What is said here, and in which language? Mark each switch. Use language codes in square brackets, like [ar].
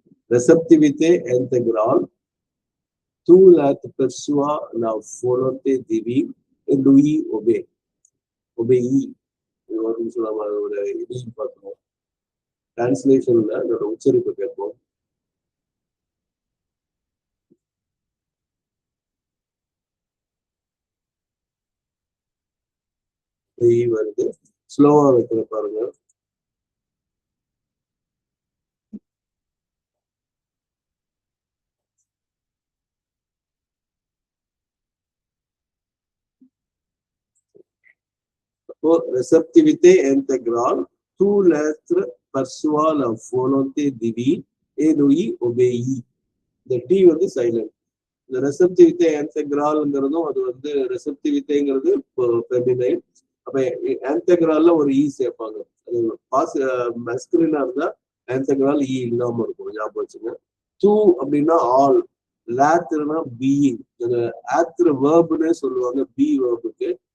[fr] Réceptivité intégrale, tout l'être perçoit la volonté divine et lui obéit. [ta] ஒரு நிமிஷம் நம்ம அதோட இதையும் பார்க்கணும். டிரான்ஸ்லேஷன்ல அதோட உச்சரிப்பு கேட்போம். வருது, ஸ்லோவா வைக்கிற பாருங்க. [fr] Réceptivité intégrale, tout l'être perçoit la volonté divine et lui obéit. [ta] இந்த டி வந்து சைலண்ட். இந்த ரெசப்டிவிட்டே ஆன்டெக்ரால்ங்கிறதும் அது வந்து ரெசப்டிவிட்டேங்கிறது ஃபெமினைன். அப்ப ஆன்டெக்ரால்ல ஒரு இ சேர்ப்பாங்க. அது மஸ்குலினா இருந்தா ஆன்டெக்ரால் இ இல்லாம இருக்கும், ஞாபகம் வச்சுங்க. டூ அப்படின்னா ஆல், லேத்னா பீயிங். ஆத்ரு வேர்புன்னே சொல்லுவாங்க பி வேர்புக்கு.